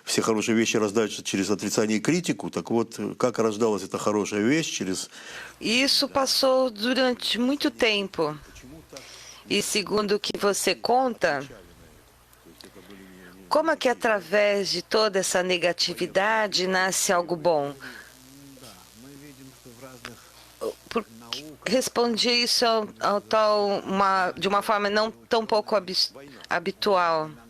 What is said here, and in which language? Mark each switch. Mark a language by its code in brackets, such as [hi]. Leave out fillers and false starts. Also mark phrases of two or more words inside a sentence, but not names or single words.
[ru] все хорошие вещи рождаются через отрицание и критику. Так вот, как рождалась эта хорошая вещь через... [pt] Isso passou durante muito tempo. E segundo o que você conta, como é que através de toda essa negatividade nasce algo bom? Respondi isso de uma forma não tão pouco habitual.